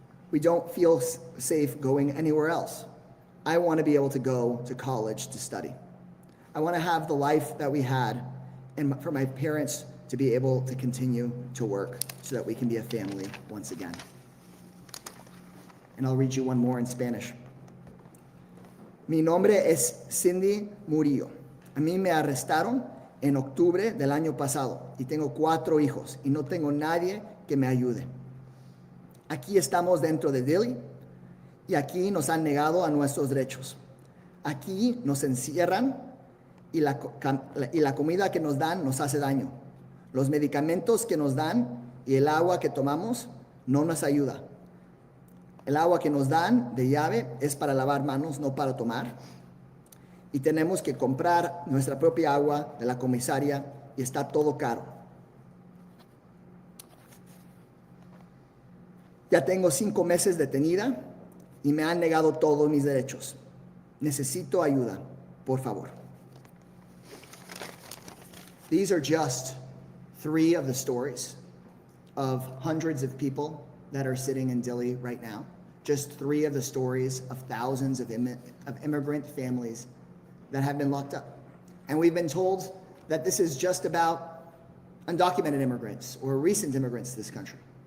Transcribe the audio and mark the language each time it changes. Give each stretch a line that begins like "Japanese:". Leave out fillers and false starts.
English: We don't feel safe going anywhere else. I want to be able to go to college to study. I want to have the life that we had, and for my parents to be able to continue to work so that we can be a family once again. And I'll read you one more in Spanish.
Spanish: Mi nombre es Cindy Murillo. A mí me arrestaron en octubre del año pasado y tengo 4 hijos y no tengo nadie que me ayude. Aquí estamos dentro de Dilley y aquí nos han negado a nuestros derechos. Aquí nos encierran y la comida que nos dan nos hace daño. Los medicamentos que nos dan y el agua que tomamos no nos ayuda. El agua que nos dan de llave es para lavar manos, no para tomar. Y tenemos que comprar nuestra propia agua de la comisaria y está todo caro. Ya tengo 5 meses detenida y me han negado todos mis derechos. Necesito ayuda, por favor.
English: These are just 3 of the stories of hundreds of people that are sitting in Dilley right now. Just 3 of the stories of thousands of immigrant families that have been locked up. And we've been told that this is just about undocumented immigrants or recent immigrants to this country.